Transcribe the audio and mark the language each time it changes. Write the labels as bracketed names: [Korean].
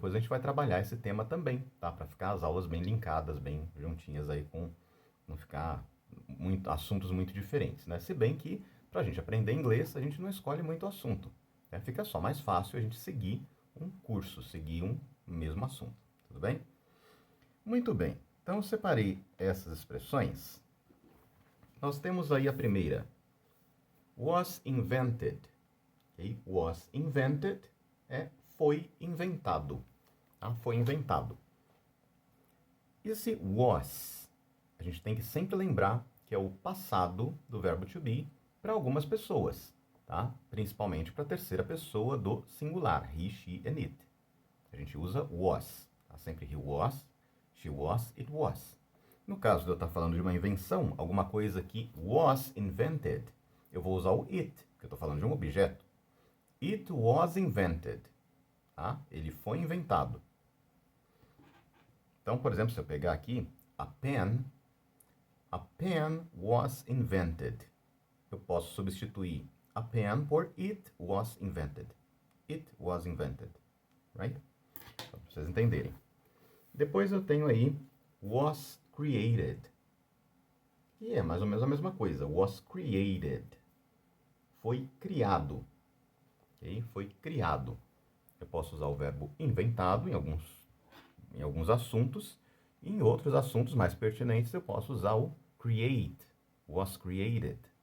[Portuguese] Depois a gente vai trabalhar esse tema também, tá? Para ficar as aulas bem linkadas, bem juntinhas aí, com não ficar assuntos muito diferentes, né? Se bem que, para a gente aprender inglês, a gente não escolhe muito assunto, né? Fica só mais fácil a gente seguir um curso, seguir um mesmo assunto, tudo bem? Muito bem, então eu separei essas expressões. Nós temos aí a primeira, [English] was invented, [Portuguese] okay? [English] Was invented [Portuguese] foi inventado, tá? Foi inventado. Esse was, a gente tem que sempre lembrar que é o passado do verbo to be para algumas pessoas, tá? Principalmente para a terceira pessoa do singular, [English] he, she and it. [Portuguese] A gente usa was, tá? Sempre [English] he was, she was, it was. [Portuguese] No caso de eu estar falando de uma invenção, alguma coisa que [English] was invented, [Portuguese] eu vou usar o it, porque eu estou falando de um objeto. [English] It was invented. [Portuguese] Tá? Ele foi inventado. Então, por exemplo, se eu pegar aqui, [English] a pen was invented. [Portuguese] Eu posso substituir [English] a pen [Portuguese] por [English] it was invented. It was invented. Right? [Portuguese] Para vocês entenderem. Depois eu tenho aí [English] was created. [Portuguese] Que é mais ou menos a mesma coisa. [English] Was created. [Portuguese] Foi criado. Okay? Foi criado. Eu posso usar o verbo inventado em alguns assuntos, e em outros assuntos mais pertinentes eu posso usar o create, [English] was created.